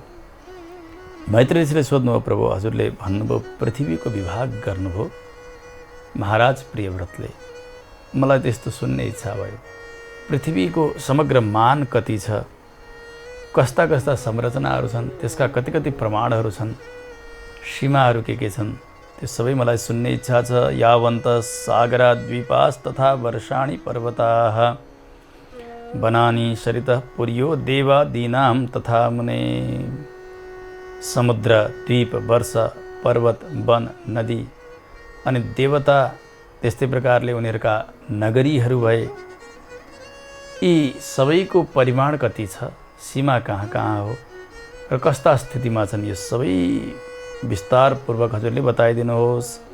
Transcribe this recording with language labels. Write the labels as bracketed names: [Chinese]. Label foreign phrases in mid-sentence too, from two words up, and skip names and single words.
[Nepali] मैत्री ऋषिले सोध्नुभयो, प्रभु हजुरले भन्नुभयो पृथ्वीको विभाग गर्नुभयो महाराज प्रियव्रतले, मलाई त्यस्तो सुन्ने इच्छा भयो। पृथ्वीको समग्र मान कति छ, कस्ता कस्ता संरचनाहरू छन्, त्यसका कति कति प्रमाणहरू छन्, सीमाहरू के छन्, त्यो सबै मलाई सुन्ने इच्छा छ। [Sanskrit] यावन्त सागरा द्वीपास् तथा वर्षाणि पर्वताः वनानि सरितः पुर्यो देवादीनां तथा मुने। [Nepali] समुद्र, द्वीप, वर्ष, पर्वत, वन, नदी अनि देवता, त्यस्तै प्रकारले उनीहरूका नगरीहरू भए। यी सबैको परिमाण कति छ, सीमा कहाँ कहाँ हो र कस्ता स्थितिमा छन्, यो सबै विस्तारपूर्वक हजुरले बताइदिनुहोस्।